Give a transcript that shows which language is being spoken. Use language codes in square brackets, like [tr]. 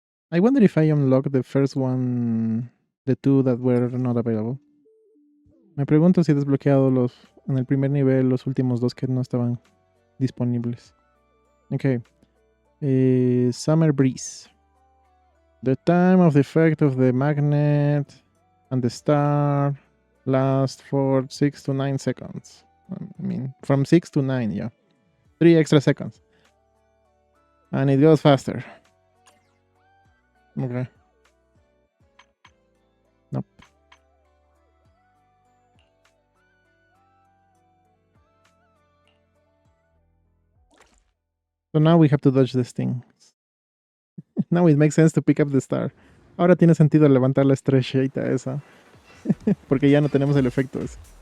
[en] I wonder if I unlocked the first one, the two that were not available. [es] Me pregunto si he desbloqueado en el primer nivel los últimos dos que no estaban disponibles. [en] Ok. Summer Breeze. The time of the effect of the magnet and the star lasts for 6 to 9 seconds. I mean, from 6 to 9, yeah. 3 extra seconds. And it goes faster. Okay. Nope. So now we have to dodge this thing. Now it makes sense to pick up the star. [es] Ahora tiene sentido levantar la estrellita esa. Porque ya no tenemos el efecto ese.